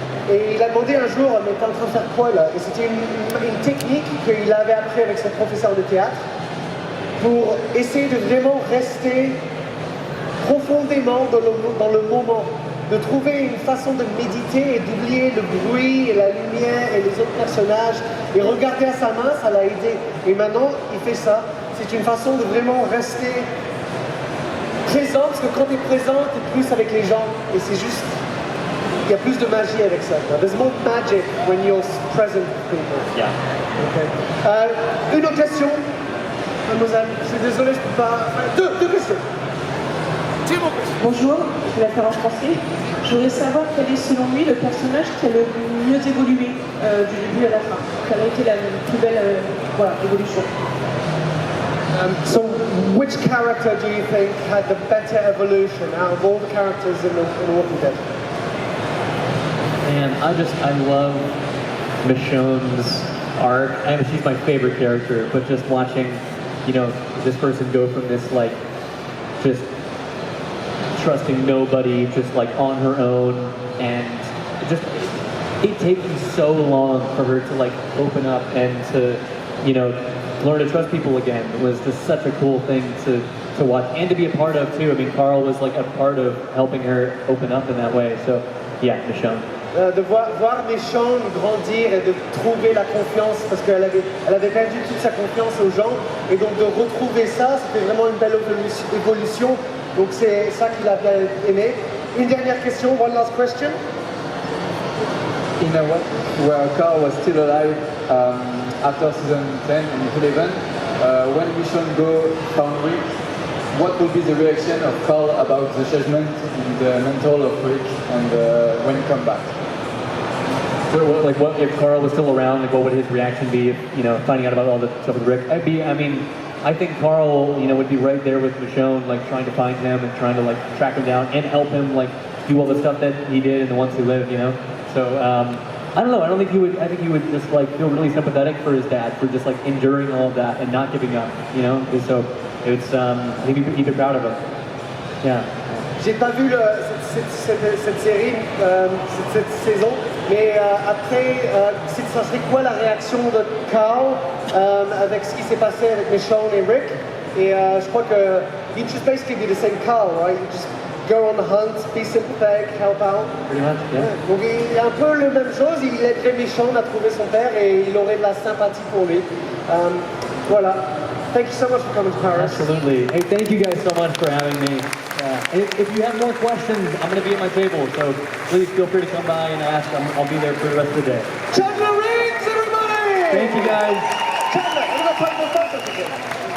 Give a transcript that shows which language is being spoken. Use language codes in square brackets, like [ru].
[fr] Et il a demandé un jour, mais t'es en train de faire quoi là? Et c'était une technique qu'il avait appris avec son professeur de théâtre pour essayer de vraiment rester profondément dans le moment, de trouver une façon de méditer et d'oublier le bruit et la lumière et les autres personnages et regarder à sa main, ça l'a aidé. Et maintenant, il fait ça. C'est une façon de vraiment rester présent, parce que quand tu es présent, tu es plus avec les gens et c'est juste... Il y a plus de magie avec ça. [en] There's more magic when you're present with people. Yeah. [fr] Okay. Une autre question, mademoiselle. Je suis désolé, je peux pas. Deux questions. Bonjour, je vais la faire en français. Je voudrais savoir quel est selon lui le personnage qui a le mieux évolué du début à la fin. Quelle a été la plus belle évolution. [en] So, which character do you think had the better evolution out of all the characters in Walking Dead? And I love Michonne's arc. I mean, she's my favorite character, but just watching, this person go from this just trusting nobody, just on her own, and it takes so long for her to open up and to, learn to trust people again was just such a cool thing to watch and to be a part of too. I mean, Carl was like a part of helping her open up in that way. So yeah, Michonne. [fr] De voir Michonne grandir et de trouver la confiance parce qu'elle avait perdu toute sa confiance aux gens et donc de retrouver ça, c'était vraiment une belle évolution. Donc c'est ça qu'il a bien aimé. Une dernière question, [en] one last question. In a way where Carl was still alive after season 10 and 11, when Michonne found Rick, what would be the reaction of Carl about the judgment and the mental of Rick and when he come back? So what if Carl was still around? Like, what would his reaction be if, finding out about all the stuff with Rick? I think Carl, would be right there with Michonne, like trying to find him and trying to like track him down and help him like do all the stuff that he did and the ones who lived, So I don't know. I don't think he would. I think he would just like feel really sympathetic for his dad for just like enduring all of that and not giving up, So it's I think he'd be proud of him. Yeah. [fr] J'ai pas vu cette série, cette saison, mais après, ça serait quoi la réaction de Carl avec ce qui s'est passé avec Michonne et Rick? Et je crois que [en] he just basically did the same Carl, right? You just go on the hunt, be sympathetic, help out. Pretty much, yeah. [fr] Donc il y a un peu la même chose, il aiderait Michonne à trouver son père et il aurait de la sympathie pour lui. Voilà. [en] Thank you so much for coming to Paris. Absolutely. Hey, thank you guys so much for having me. If you have more questions, I'm going to be at my table, so please feel free to come by and ask. I'll be there for the rest of the day. Chandler Riggs, everybody! Thank you guys. Chandler, I'm going to play the photo again.